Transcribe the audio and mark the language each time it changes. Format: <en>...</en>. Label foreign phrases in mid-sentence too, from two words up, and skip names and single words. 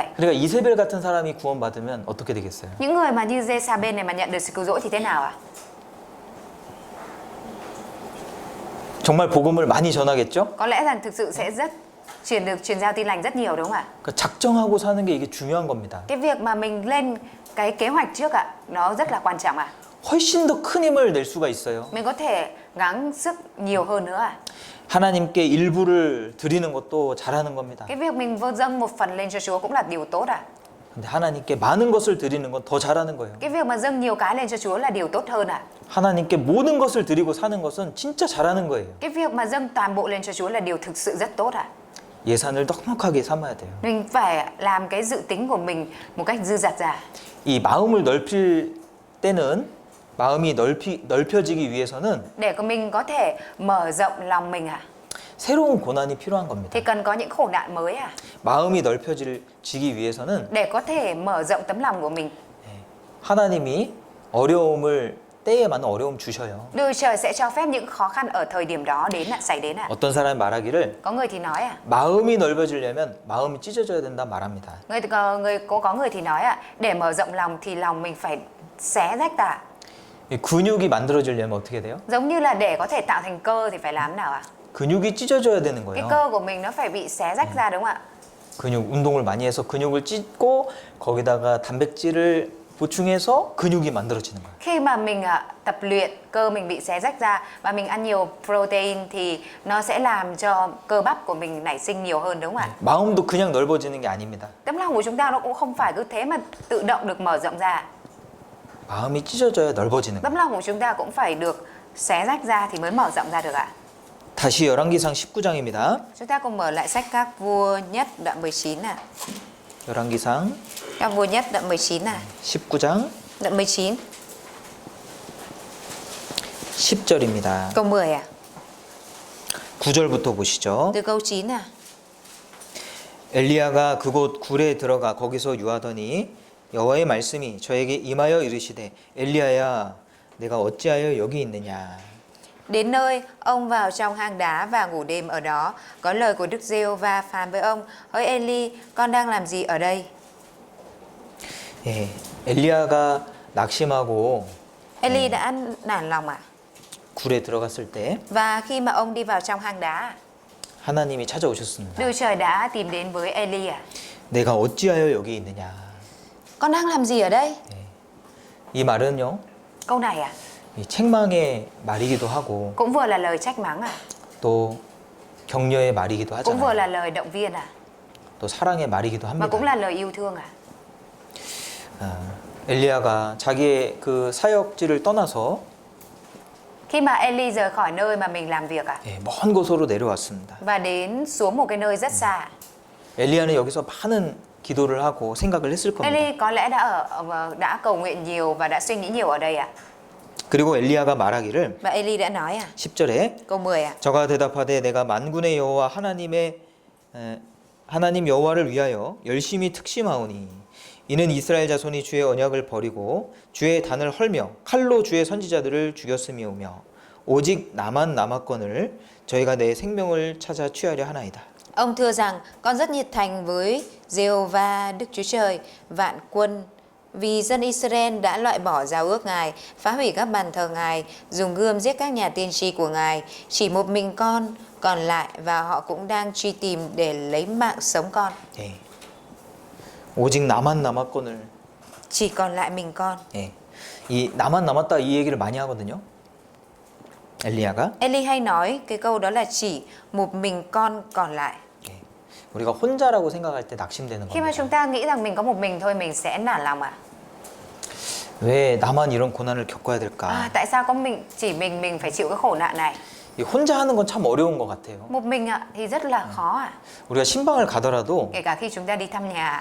<ko>그러니까 이세벨 같은 사람이 구원받으면 어떻게 되겠어요?</ko> <vi>Những người mà như Jezabel này mà nhận được sự cứu rỗi thì thế nào ạ?</vi> <ko>정말 복음을 많이 전하겠죠?</ko> <vi>Có lẽ rằng thực sự sẽ truyền giao tin lành rất nhiều, đúng không ạ?</vi> <ko>그러니까 작정하고 사는 게 이게 중요한 겁니다.</ko> <vi>Cái việc mà mình lên cái kế hoạch trước ạ, nó rất là quan trọng ạ.</vi> <ko>훨씬 더 큰 힘을 낼 수가 있어요.</ko> <vi>Mình có thể gắng sức nhiều hơn nữa ạ.</vi> <ko>하나님께 일부를 드리는 것도 잘하는 겁니다.</ko> <vi>Cái việc mình vô dâng một phần lên cho Chúa cũng là điều tốt ạ.</vi> <ko>근데 하나님께 많은 것을 드리는 건 더 잘하는 거예요.</ko> <vi>Cái việc mà dâng nhiều cái lên cho Chúa là điều tốt hơn ạ.</vi> <ko>하나님께 모든 것을 드리고 사는 것은 진짜 잘하는 거예요.</ko> <vi>Cái việc mà dâng toàn bộ lên cho Chúa là điều thực sự rất tốt ạ.</vi> <ko>예산을 넉넉하게 삼아야 돼요.</ko> <vi>Mình phải làm cái dự tính của mình một cách dư dật ra.</vi> <ko>이 마음을 넓힐 때는 마음이 넓혀지기 위해서는</ko> <vi>Để mình có thể mở rộng lòng mình ạ,</vi> <ko>새로운 고난이 필요한 겁니다.</ko> <vi>thì cần có những khổ nạn mới ạ.</vi> <ko>마음이 넓혀지기 위해서는</ko> <vi>Để có thể mở rộng tấm lòng của mình,</vi> <ko>하나님이 어려움을 때에 맞는 어려움 주셔요.</ko> <vi>Đức Trời sẽ cho phép những khó khăn ở thời điểm đó xảy đến ạ.</vi> <ko>어떤 사람이 말하기를</ko> <vi>Có người thì nói ạ,</vi> <ko>마음이 넓어지려면 마음이 찢어져야 된다 말합니다.</ko> <vi>có người thì nói ạ, để mở rộng lòng thì lòng mình phải xé rách ra.</vi> <ko>이 근육이 만들어지려면 어떻게 돼요?</ko> <vi>Giống như là để có thể tạo thành cơ thì phải làm nào ạ?</vi> <ko>근육이 찢어져야 되는</ko> <vi>Cái</vi> <ko>거예요.</ko> <vi>cơ của mình nó phải bị xé rách ra, đúng không ạ?</vi> <ko>근육 운동을 많이 해서 근육을 찢고 거기다가 단백질을 보충해서 근육이 만들어지는 거예요.</ko> <vi>Khi mà mình tập luyện, cơ mình bị xé rách ra và mình ăn nhiều protein thì nó sẽ làm cho cơ bắp của mình nảy sinh nhiều hơn, đúng không ạ?</vi> <ko>마음도 그냥 넓어지는 게 아닙니다.</ko> <vi>Tấm lòng của chúng ta nó cũng không phải cứ thế mà tự động được mở rộng ra.</vi> <ko>마음이 찢어져야 넓어지는 거예요.</ko> <vi>Tấm lòng của chúng ta cũng phải được xé rách ra thì mới mở rộng ra được ạ.</vi> <ko>다시 열왕기상 19장입니다.</ko> <vi>Chúng ta cùng mở lại sách Các Vua Nhất đoạn 19 ạ.</vi> <ko>열왕기상</ko> <vi>Các Vua Nhất đoạn 19 ạ.</vi> <ko>19장</ko> <vi>Đoạn 19</vi> <ko>10절입니다.</ko> <vi>câu 10 ạ.</vi> <ko>9절부터 보시죠.</ko> <vi>Từ câu 9 ạ.</vi> <ko>엘리야가 그곳 굴에 들어가 거기서 유하더니 여호와의 말씀이 저에게 임하여 이르시되 엘리야야 내가 어찌하여 여기 있느냐.</ko> <vi>Đến nơi, ông vào trong hang đá và ngủ đêm ở đó. Có lời của Đức Giê-hô-va phán với ông: Hỡi Eli, con đang làm gì ở đây?</vi> <ko>예, 엘리야가 낙심하고</ko> <vi>Eli đã nản lòng ạ.</vi> <ko>굴에 들어갔을 때</ko> <vi>Và khi mà ông đi vào trong hang đá,</vi> <ko>하나님이 찾아오셨습니다.</ko> <vi>Đức Trời đã tìm đến với Eli ạ.</vi> <ko>내가 어찌하여 여기 있느냐.</ko> <vi>Con đang làm gì ở đây?</vi> <ko>이 말은요,</ko> <vi>Câu này ạ,</vi> <ko>이 책망의 말이기도 하고</ko> <vi>cũng vừa là lời trách mắng ạ,</vi> <ko>또 격려의 말이기도</ko> <vi>cũng vừa</vi> <ko>하잖아요.</ko> <vi>là lời động viên ạ,</vi> <ko>또 사랑의 말이기도</ko> <vi>mà cũng</vi> <ko>합니다.</ko> <vi>là lời yêu thương ạ.</vi> <ko>엘리야가 자기의 그 사역지를 떠나서</ko> <vi>Khi mà Eli rời khỏi nơi mà mình làm việc ạ,</vi> <ko>예, 먼 곳으로 내려왔습니다.</ko> <vi>và đến xuống một cái nơi rất xa.</vi> <ko>엘리야는 여기서 많은 기도를 하고 생각을 했을 겁니다.</ko> <vi>Eli có lẽ đã cầu nguyện nhiều và đã suy nghĩ nhiều ở đây ạ.</vi> <ko>그리고 엘리야가 말하기를</ko> <vi>Và Eli đã nói ạ,</vi> <ko>10절에</ko> <vi>câu 10 ạ.</vi> <ko>저가 대답하되 내가 만군의 여호와 하나님 여호와를 위하여 열심히 특심하오니 이는 이스라엘 자손이 주의 언약을 버리고 주의 단을 헐며 칼로 주의 선지자들을 죽였음이오며 오직 나만 남았거늘 저희가 내 생명을 찾아 취하려 하나이다.</ko> <vi>Ông thưa rằng, con rất nhiệt thành với Giê-hô-va Đức Chúa Trời vạn quân, vì dân Israel đã loại bỏ giao ước Ngài, phá hủy các bàn thờ Ngài, dùng gươm giết các nhà tiên tri của Ngài. Chỉ một mình con còn lại và họ cũng đang truy tìm để lấy mạng sống con.</vi> <ko>예. 오직 나만 남았거늘.</ko> <vi>Chỉ còn lại mình con.</vi> <ko>예. 이 나만 남았다 이 얘기를 많이 하거든요. 엘리야가.</ko> <vi>Eli hay nói cái câu đó là chỉ một mình con còn lại.</vi> <ko>예. 우리가 혼자라고 생각할 때 낙심되는</ko> <vi>Khi mà</vi> <ko>겁니다.</ko> <vi>chúng ta nghĩ rằng mình có một mình thôi, mình sẽ nản lòng ạ.</vi> <ko>왜 나만 이런 고난을 겪어야 될까?</ko> <vi>Tại sao có chỉ mình phải chịu cái khổ nạn này?</vi> <ko>이 혼자 하는 건 참 어려운 것 같아요.</ko> <vi>Một mình ạ thì rất là khó ạ.</vi> <ko>우리가 신방을 가더라도</ko> <vi>Kể cả khi chúng ta đi thăm nhà,</vi>